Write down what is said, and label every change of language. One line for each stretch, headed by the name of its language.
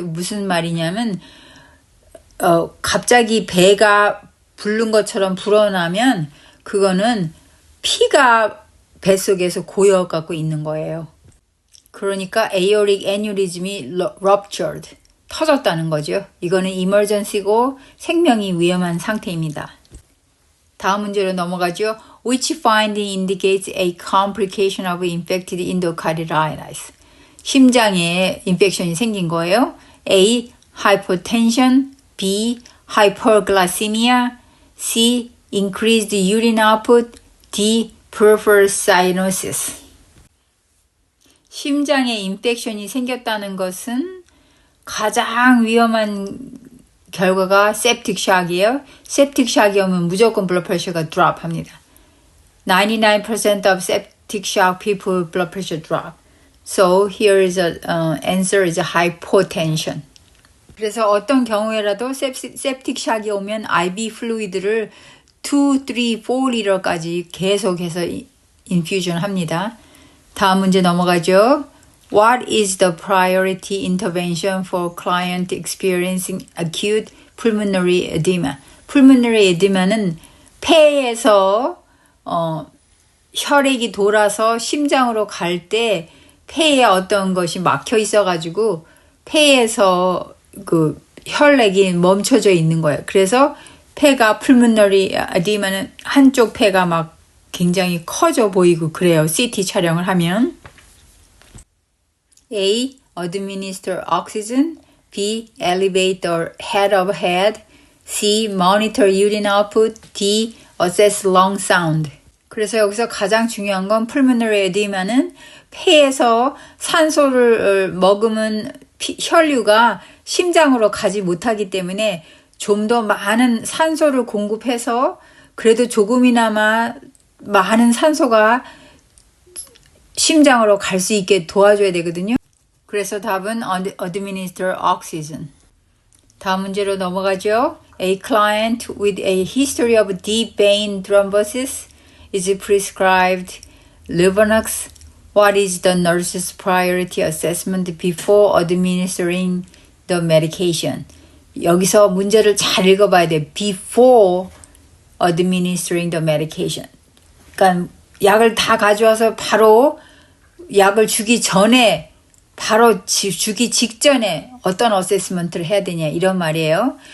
Korean: 무슨 말이냐면 갑자기 배가 부른 것처럼 불어나면 그거는 피가 뱃속에서 고여갖고 있는 거예요. 그러니까 aortic aneurysm이 ruptured, 터졌다는 거죠. 이거는 emergency고 생명이 위험한 상태입니다. 다음 문제로 넘어가죠.
English: Which finding indicates a complication of infected endocarditis?
Korean: 심장에 인펙션이 생긴 거예요.
English: A. Hypotension. B. Hyperglycemia. C. Increased urine output. D. Peripheral cyanosis.
Korean: 심장에 인펙션이 생겼다는 것은 가장 위험한 결과가 septic shock이에요. septic shock이 오면 무조건 blood pressure가 drop 합니다.
English: 99% of septic shock people blood pressure drop. So here is a answer is hypotension.
Korean: 그래서 어떤 경우에라도 septic shock이 오면 IV fluid를 2, 3, 4리터까지 계속해서 infusion 합니다. 다음 문제 넘어가죠.
English: What is the priority intervention for client experiencing acute pulmonary edema?
Korean: pulmonary edema는 폐에서 혈액이 돌아서 심장으로 갈 때 폐에 어떤 것이 막혀 있어가지고 폐에서 그 혈액이 멈춰져 있는 거예요. 그래서 폐가 pulmonary edema는 한쪽 폐가 막 굉장히 커져 보이고 그래요. CT 촬영을 하면. A.
English: Administer oxygen. B. Elevate the head of head. C. Monitor urine output. D. Assess lung sound.
Korean: 그래서 여기서 가장 중요한 건 pulmonary edema는 폐에서 산소를 먹으면 혈류가 심장으로 가지 못하기 때문에 좀 더 많은 산소를 공급해서 그래도 조금이나마 많은 산소가 심장으로 갈 수 있게 도와줘야 되거든요. 그래서 답은
English: administer oxygen.
Korean: 다음 문제로 넘어가죠.
English: A client with a history of deep vein thrombosis is prescribed Luvonox. What is the nurse's priority assessment before administering the medication?
Korean: 여기서 문제를 잘 읽어봐야 돼.
English: Before administering the medication.
Korean: 그러니까 약을 다 가져와서 바로 약을 주기 전에 바로 주기 직전에 어떤 어세스먼트를 해야 되냐 이런 말이에요.